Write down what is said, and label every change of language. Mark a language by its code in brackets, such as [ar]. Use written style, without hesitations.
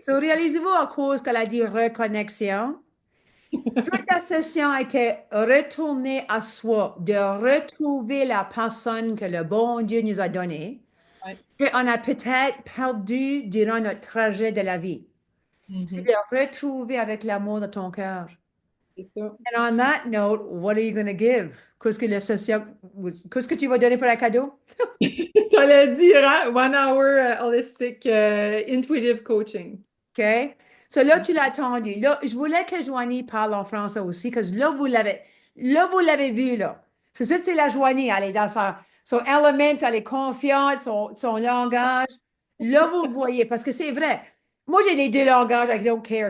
[fr] so réalisez-vous à cause qu'elle a dit reconnexion. Toute la session était retourner à soi, de retrouver la personne que le bon Dieu nous a donnée, Ouais. qu'on a peut-être perdu durant notre trajet de la vie. C'est Mhm. de retrouver avec l'amour de ton cœur. C'est ça. [en] And on that note, what are you going to give? [fr] Qu'est-ce que tu vas donner pour un cadeau? Ça l'a dire, hein? [en] 1 hour holistic intuitive coaching. [fr] OK? So là, tu l'as attendu. Là, je voulais que Joanie parle en français aussi, parce que là, vous l'avez vu, là. Ça, c'est la Joanie, elle est dans son element, elle est confiante, son langage. Là, vous le voyez, parce que c'est vrai. Moi, j'ai les deux langages, [en] I don't care.